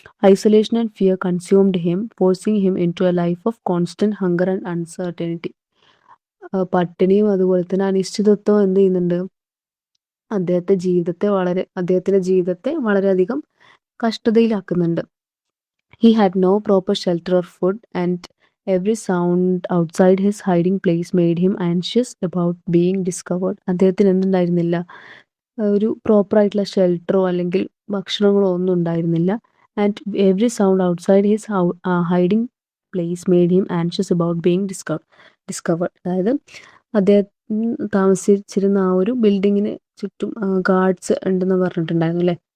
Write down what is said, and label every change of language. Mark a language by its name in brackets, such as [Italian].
[English] Isolation and fear consumed him, forcing him into a life of constant hunger and uncertainty. [Malayalam] പട്ടിണിയും അതുപോലെ തന്നെ അനിശ്ചിതത്വം എന്ത് ചെയ്യുന്നുണ്ട്? അദ്ദേഹത്തിന്റെ ജീവിതത്തെ വളരെയധികം കഷ്ടതയിലാക്കുന്നുണ്ട്. [English] He had no proper shelter or food, and every sound outside his hiding place made him anxious about being discovered. [Malayalam] അദ്ദേഹത്തിന് എന്തുണ്ടായിരുന്നില്ല? ഒരു പ്രോപ്പറായിട്ടുള്ള ഷെൽട്ടറോ അല്ലെങ്കിൽ ഭക്ഷണങ്ങളോ ഒന്നും ഉണ്ടായിരുന്നില്ല. [English] And every sound outside his hiding place made him anxious about being discovered. [Malayalam] അതായത് അദ്ദേഹം താമസിച്ചിരുന്ന ആ ഒരു ബിൽഡിങ്ങിന് ചുറ്റും ഗാർഡ്സ് ഉണ്ടെന്ന് പറഞ്ഞിട്ടുണ്ടായിരുന്നു അല്ലേ?